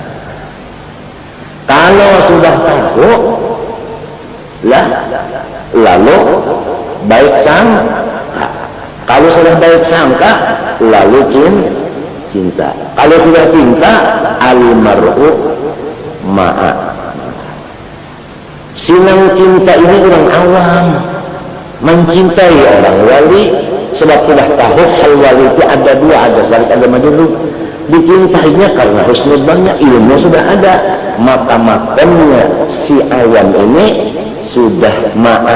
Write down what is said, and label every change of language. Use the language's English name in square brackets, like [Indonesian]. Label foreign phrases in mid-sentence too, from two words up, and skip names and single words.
[Banjar] Kalau sudah tahu, lalu baik sangka. Kalau sudah baik sangka, lalu cinta. Kalau sudah cinta, [Arabic] المرء مع. [Banjar] Sinang cinta ini orang awam, mencintai orang wali sebab sudah tahu hal wali itu ada dua, ada syarat, ada majdub. Dicintainya karena husnudzannya, ilmu sudah ada, maka makamnya si awam ini sudah ma'a.